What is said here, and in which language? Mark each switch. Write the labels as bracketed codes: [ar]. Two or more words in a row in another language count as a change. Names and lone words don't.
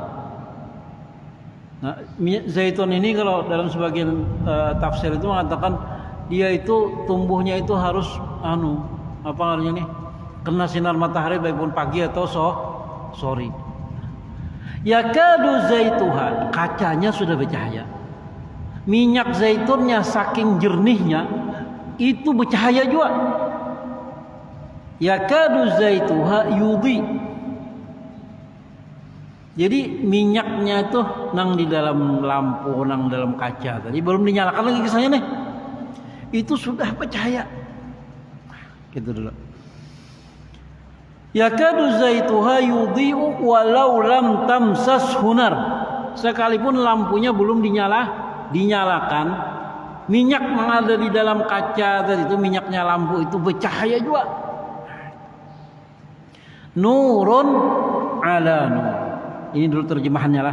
[id] Nah, minyak zaitun ini kalau dalam sebagian tafsir itu mengatakan dia itu tumbuhnya itu harus apa namanya nih, kena sinar matahari baik pun pagi atau sore. [ar] يكاد زيتها, [id] kacanya sudah bercahaya. Minyak zaitunnya saking jernihnya itu bercahaya juga. [ar] يكاد زيتها يضيء. [id] Jadi minyaknya itu nang di dalam lampu, nang dalam kaca tadi belum dinyalakan lagi kisahnya nih. Itu sudah bercahaya. Gitu dulu. [ar] يكاد زيتها يضيء ولو لم تمسسه نار. [id] Sekalipun lampunya belum dinyalakan, minyak yang ada di dalam kaca tadi itu minyaknya lampu itu bercahaya juga. [ar] نور على نور. [id] Ini dulu terjemahannya lah.